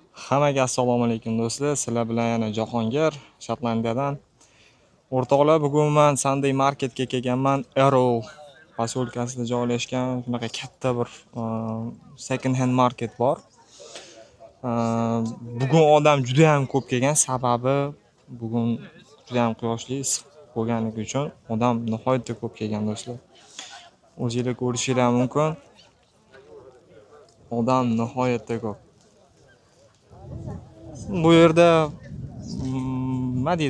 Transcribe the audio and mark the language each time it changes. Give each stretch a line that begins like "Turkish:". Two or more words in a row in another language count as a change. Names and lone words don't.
Uzbek: Hammaga assalomu alaykum do'stlar. Sizlar bilan yana Jahongir, Shotlandiyadan. O'rtoqlar, bugun men Sunday Marketga kelganman. Arrow posyolkasida joylashgan bunaqa katta bir
English: second hand market
Uzbek: bor. Bugun odam juda ham ko'p kelgan, sababi bugun juda ham quyoshli, issiq bo'lganligi uchun odam nihoyatda ko'p kelgan do'stlar. O'zingizlar ko'rishingiz mumkin. Odam nihoyatda ko'p. Bu yerda nima deydi?